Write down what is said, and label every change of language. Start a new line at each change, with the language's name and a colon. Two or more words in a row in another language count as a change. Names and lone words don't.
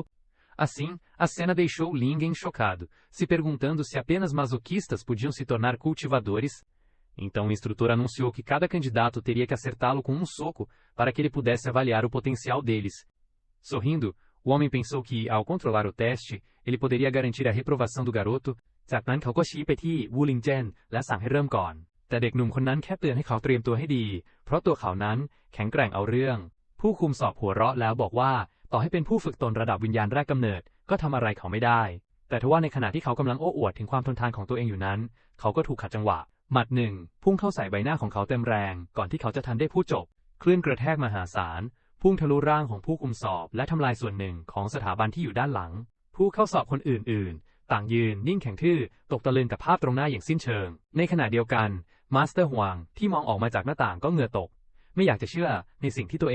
Portuguese: Assim, a cena deixou Lingen chocado, se perguntando se apenas masoquistas podiam se tornar cultivadores. Então o instrutor anunciou que cada candidato teria que acertá-lo com um soco para que ele pudesse avaliar o potencial deles. Sorrindo, o homem pensou que, ao controlar o teste, ele poderia garantir a reprovação do garoto.
Thai: จากนั้นเขาก็ชี้ไปที่วูลิงเจนและสั่งให้เริ่มก่อนแต่เด็กหนุ่มคนนั้นแค่เตือนให้เขาเตรียมตัวให้ดีเพราะตัวเขานั้นแข็งแกร่งเอาเรื่องผู้คุมสอบหัวเราะแล้วบอกว่า ต่อให้เป็นผู้ฝึกตนระดับวิญญาณแรกกำเนิดก็ทำอะไรเขาไม่ได้แต่ทว่าในขณะที่เขากำลังโอ้อวดถึงความทนทานของตัวเองอยู่นั้นเขาก็ถูกขัดจังหวะหมัดหนึ่งพุ่งเข้าใส่ใบหน้าของเขาเต็มแรงก่อนที่เขาจะทันได้พูดจบคลื่นกระแทกมหาศาลพุ่งทะลุร่างของผู้คุมสอบและทำลายส่วนหนึ่งของสถาบันที่อยู่ด้านหลังผู้เข้าสอบคนอื่นๆต่างยืนนิ่งแข็งทื่อตกตะลึงกับภาพตรงหน้าอย่างสิ้นเชิงในขณะเดียวกันมาสเตอร์ฮวงที่มองออกมาจากหน้าต่างก็เหงื่อตกไม่อยากจะเชื่อในสิ่งที่ตัวเอง